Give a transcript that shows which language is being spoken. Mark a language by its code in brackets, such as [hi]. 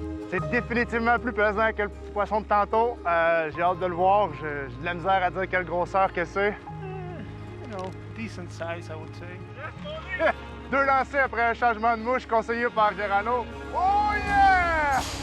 [fr] C'est définitivement plus pesant que le petit poisson de tantôt. J'ai hâte de le voir. J'ai de la misère à dire quelle grosseur que c'est. [en] You know, decent size, I would say. [fr] 2 lancers après un changement de mouche conseillé par Gerano. [en] Oh yeah!